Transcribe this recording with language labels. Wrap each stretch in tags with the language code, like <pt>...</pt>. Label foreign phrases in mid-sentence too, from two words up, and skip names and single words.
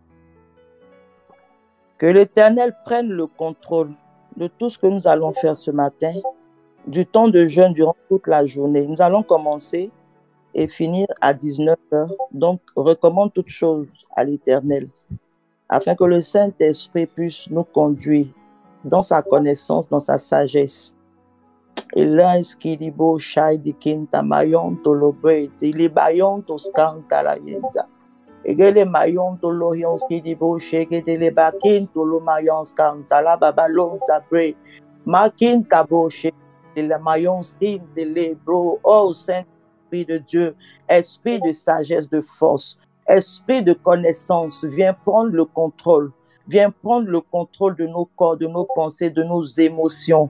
<fr>Que l'Éternel prenne le contrôle de tout ce que nous allons faire ce matin, du temps de jeûne durant toute la journée. Nous allons commencer et finir à 19h. Donc, recommande toutes choses à l'Éternel, afin que le Saint-Esprit puisse nous conduire dans sa connaissance, dans sa sagesse. Et là, ce qui dit beau, chai di kinta mayon to lobre, il est bayon to skanta la yenta. Et que les mayon to lohion, ce qui dit beau, chai que les bakin to lo mayon skanta la babalon tabre, makin tabo chai de la mayon skin de les bro. Oh Saint-Esprit de Dieu, esprit de sagesse, de force, esprit de connaissance, viens prendre le contrôle. Viens prendre le contrôle de nos corps, de nos pensées, de nos émotions.</fr>